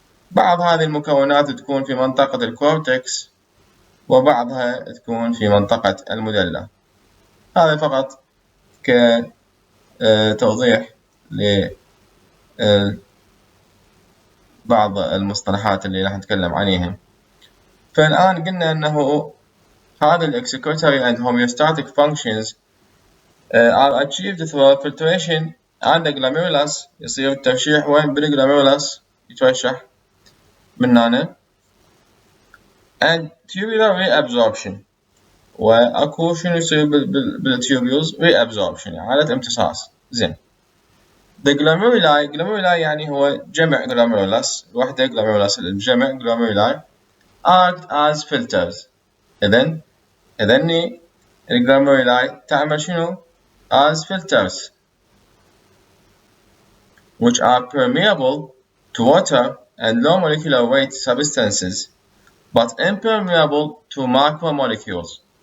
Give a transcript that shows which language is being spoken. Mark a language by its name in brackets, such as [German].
[Arabic] بعض هذه المكونات تكون في منطقة الكورتكس وبعضها تكون في منطقة الميدولا. هذا فقط كتوضيح لبعض المصطلحات اللي راح نتكلم عنها. فالآن قلنا أنه هذا [English] excretory and homeostatic functions are achieved through filtration [Arabic] عندك glomerulus يصير الترشيح وين بالglomerulus يترشح من هنا [English] and tubular reabsorption [Arabic] وأكو شنو يصير بالتيوبيولز reabsorption يعني عادة امتصاص. زين the glomeruli يعني هو جمع glomerulus الوحدة glomerulus الجمع glomeruli [English] act as filters. [Arabic] إذن الglomeruli تعمل شنو [English] as filters which are permeable to water and low molecular weight substances but impermeable to macromolecules.